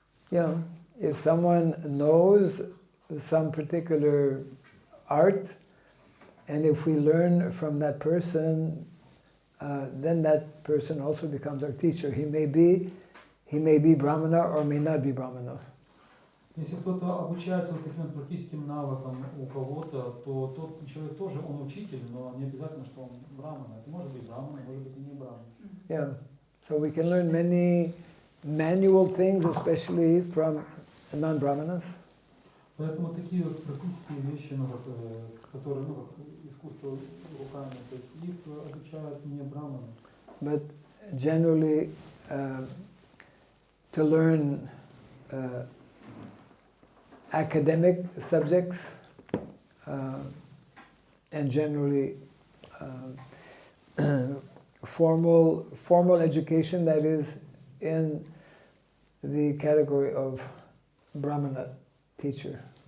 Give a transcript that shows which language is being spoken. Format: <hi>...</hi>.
<en>Yeah, if someone knows some particular art, and if we learn from that person, then that person also becomes our teacher. He may be Brahmana or may not be Brahmana.</en> <ru>Если кто-то обучается вот таким практическим навыкам у кого-то, то тот человек тоже, он учитель, но не обязательно, что он брамана. Это может быть брамана, может быть и не брамана.</ru> <en>Yeah, so we can learn many manual things, especially from non-Brahmanas.</en> <ru>Поэтому такие вот практические вещи, ну, вот, которые, ну, как искусство руками, то есть их обучают не браманы.</ru> <en>But generally, to learn academic subjects and generally formal education, that is in the category of Brahmana teacher.</en>